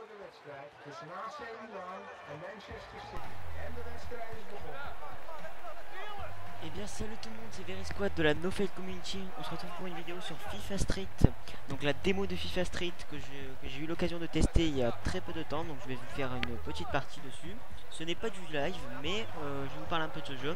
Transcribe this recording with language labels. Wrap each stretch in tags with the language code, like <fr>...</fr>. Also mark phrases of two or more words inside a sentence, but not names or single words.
<nl>wedstrijd tussen AC Milan en Manchester City. En de wedstrijd is begonnen.</nl> <fr>Eh bien salut tout le monde, c'est VerySquad de la NoFade Community. On se retrouve pour une vidéo sur FIFA Street. Donc la démo de FIFA Street que j'ai eu l'occasion de tester il y a très peu de temps. Donc je vais vous faire une petite partie dessus. Ce n'est pas du live, mais je vous parle un peu de ce jeu.</fr>